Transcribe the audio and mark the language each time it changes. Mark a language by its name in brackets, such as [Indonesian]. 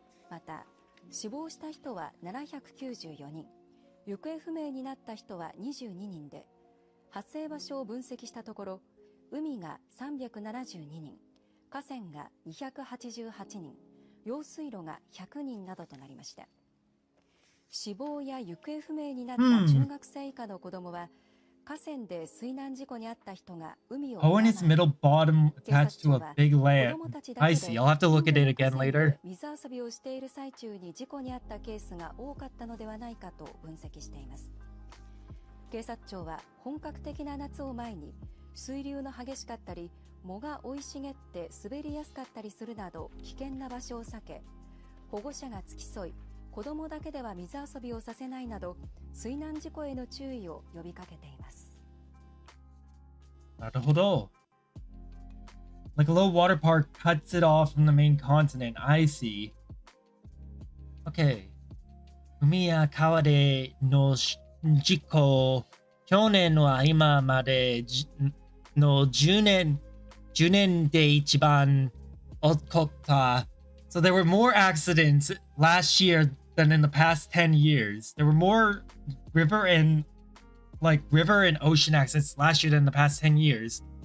[Japanese] また、死亡した人は794人、行方不明になった人は22人で、発生場所を分析したところ、海が372人、河川が288人、用水路が100人などとなりました。死亡や行方不明になった中学生以下の子供は、河川で水難事故に遭った人が海を [English] Hoenn is middle bottom attached to a big land. I see. I'll have to look at it again later. [Japanese] 水遊びをしている最中に事故に遭ったケースが多かったのではないかと分析しています。警察庁は本格的な夏を前に水流の激しかったり藻が生い茂って滑りやすかったりするなど危険な場所を避け、保護者が付き添い、子どもだけでは水遊びをさせないなど水難事故への注意を呼びかけています。なるほど。 [English] Like a low water park cuts it off from the main continent. I see. Okay. [Japanese] 海や川での事故、去年は今までの10年で一番起こった。 [English] So there were more accidents last year than in the past 10 years. There were more river and ocean accidents last year than in the past 10 years.